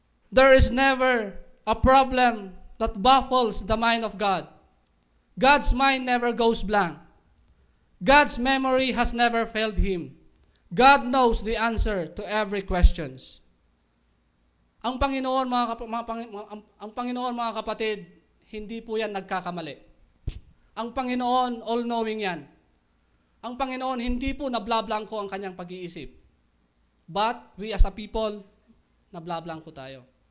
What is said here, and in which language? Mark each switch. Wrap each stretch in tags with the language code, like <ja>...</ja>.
<en>There is never a problem that baffles the mind of God. God's mind never goes blank. God's memory has never failed Him. God knows the answer to every questions.</en> <tl>Ang Panginoon, ang Panginoon, mga kapatid, hindi po yan nagkakamali. Ang Panginoon, all-knowing yan. Ang Panginoon, hindi po nablablangko ang kanyang pag-iisip.</tl> <en>But, we as a people,</en> <tl>nablablangko tayo.</tl>